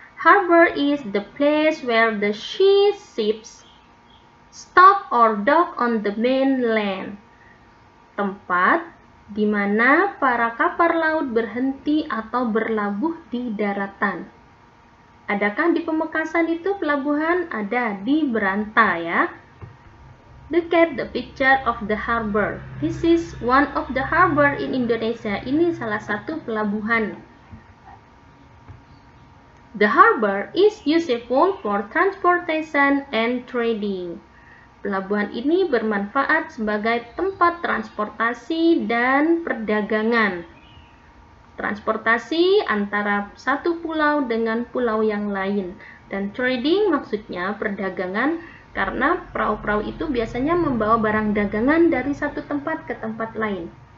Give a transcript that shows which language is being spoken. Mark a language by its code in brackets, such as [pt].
[en] Harbor is the place where the ships stop or dock on the mainland. [id] Tempat di mana para kapal laut berhenti atau berlabuh di daratan. Adakah di Pamekasan itu pelabuhan? Ada di Beranta ya. [en] Look at the picture of the harbor. This is one of the harbor in Indonesia. [id] Ini salah satu pelabuhan. [en] The harbor is useful for transportation and trading. [id] Pelabuhan ini bermanfaat sebagai tempat transportasi dan perdagangan. Transportasi antara satu pulau dengan pulau yang lain. Dan trading maksudnya perdagangan, karena perahu-perahu itu biasanya membawa barang dagangan dari satu tempat ke tempat lain.